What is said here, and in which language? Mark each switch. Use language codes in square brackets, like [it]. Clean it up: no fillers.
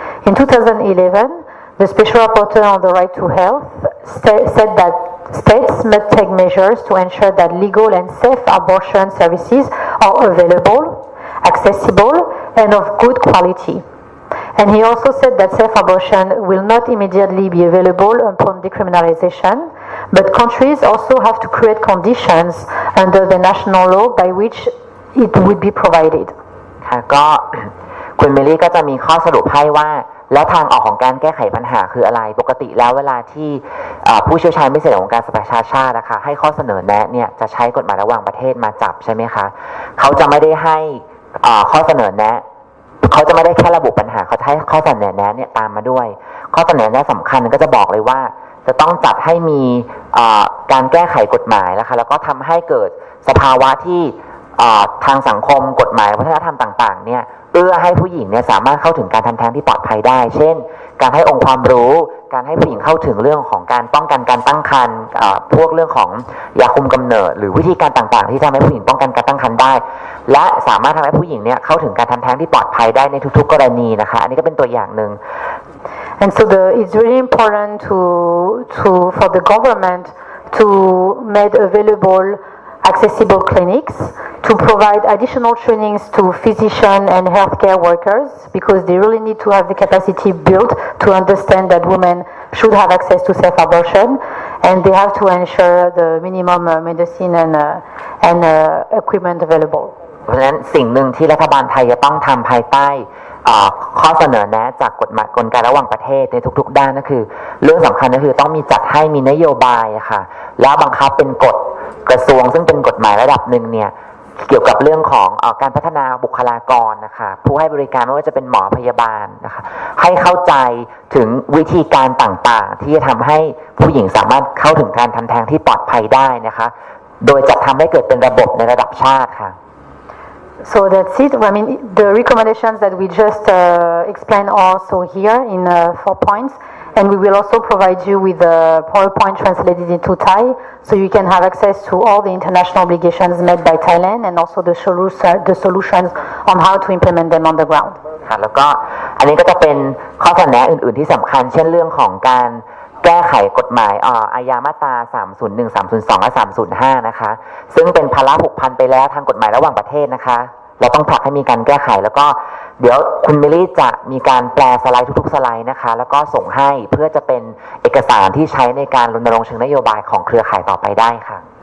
[en] In 2011, the Special Rapporteur on the Right to Health said that states must take measures to ensure that legal and safe abortion services are available, accessible, and of good quality. And he also said that safe abortion will not immediately be available upon decriminalization, but countries also have to create conditions under the national law by which it would be provided. [th] ค่ะก็คุณเมลี่ก็จะมีข้อสรุปให้ว่าแล้วทางออกของการแก้ไขปัญหาคืออะไรปกติแล้วเวลาที่ผู้เชี่ยวชาญพิเศษของการสภากาชาตินะคะให้ข้อเสนอแนะเนี่ยจะใช้กฎหมายระหว่างประเทศมาจับใช่ไหมคะเขาจะไม่ได้ให้ข้อเสนอแนะเขาจะไม่ได้แค่ระบุปัญหาเขาให้ข้อเสนอแนะเนี่ยตามมาด้วยข้อเสนอแนะสำคัญก็จะบอกเลยว่าจะต้องจัดให้มี การแก้ไขกฎหมายนะคะแล้วก็ทำให้เกิดสภาวะที่ทางสังคมกฎหมายวัฒนธรรมต่างๆเนี่ยเอื้อให้ผู้หญิงเนี่ยสามารถเข้าถึงการทำแท้งที่ปลอดภัยได้เช่นการให้องค์ความรู้การให้ผู้หญิงเข้าถึงเรื่องของการป้องกันการตั้งครรภ์พวกเรื่องของยาคุมกำเนิดหรือวิธีการต่างๆที่ทำให้ผู้หญิงป้องกันการตั้งครรภ์ได้และสามารถทำให้ผู้หญิงเนี่ยเข้าถึงการทำแท้งที่ปลอดภัยได้ในทุกๆกรณีนะคะอันนี้ก็เป็นตัวอย่างหนึ่ง [en] And so it's really important for the government to make available accessible clinics, to provide additional trainings to physicians and healthcare workers because they really need to have the capacity built to understand that women should have access to safe abortion, and they have to ensure the minimum medicine and equipment available. [th] เพราะฉะนั้นสิ่งหนึ่งที่รัฐบาลไทยจะต้องทำภายใต้ข้อเสนอแนะจากกฎหมายกลไกระหว่างประเทศในทุกๆด้านก็คือเรื่องสำคัญก็คือต้องมีจัดให้มีนโยบายค่ะแล้วบังคับเป็นกฎกระทรวงซึ่งเป็นกฎหมายระดับหนึ่งเนี่ยเกี่ยวกับเรื่องของการพัฒนาบุคลากรนะคะผู้ให้บริการไม่ว่าจะเป็นหมอพยาบาลนะคะให้เข้าใจถึงวิธีการต่างๆที่จะทำให้ผู้หญิงสามารถเข้าถึงการทำแท้งที่ปลอดภัยได้นะคะโดยจัดทำให้เกิดเป็นระบบในระดับชาติค่ะ [en] So that's it. I mean, the recommendations that we just explained also here in 4 points, and we will also provide you with a PowerPoint translated into Thai, so you can have access to all the international obligations made by Thailand and also the solutions on how to implement them on the ground. [th] ค่ะแล้วก็อันนี้ก็จะเป็นข้อเสนอแนะอื่นๆที่สำคัญเช่นเรื่องของการแก้ไขกฎหมายอาญามาตรา301 302 และ 305 นะคะซึ่งเป็นภาระผูกพันไปแล้วทางกฎหมายระหว่างประเทศนะคะเราต้องผลักให้มีการแก้ไขแล้วก็เดี๋ยวคุณเมลี่จะมีการแปลสไลด์ทุกๆสไลด์นะคะแล้วก็ส่งให้เพื่อจะเป็นเอกสารที่ใช้ในการรณรงค์เชิงนโยบายของเครือข่ายต่อไปได้ค่ะ